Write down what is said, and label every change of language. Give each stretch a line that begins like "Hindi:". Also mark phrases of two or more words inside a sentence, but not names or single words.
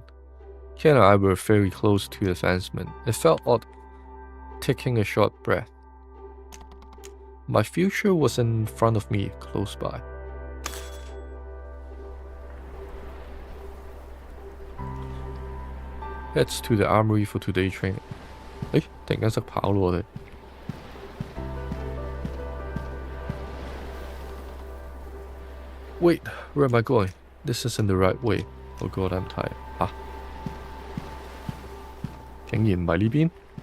English: Ken and I were very close to advancement. It felt odd taking a short breath. My future was in front of me, close by. Heads to the armory for today's training.
Cantonese: 突然間識跑咯我哋。
English: Wait, where am I going? This isn't the right way. Oh god, I'm tired.
Cantonese: 嚇！竟然唔係呢邊？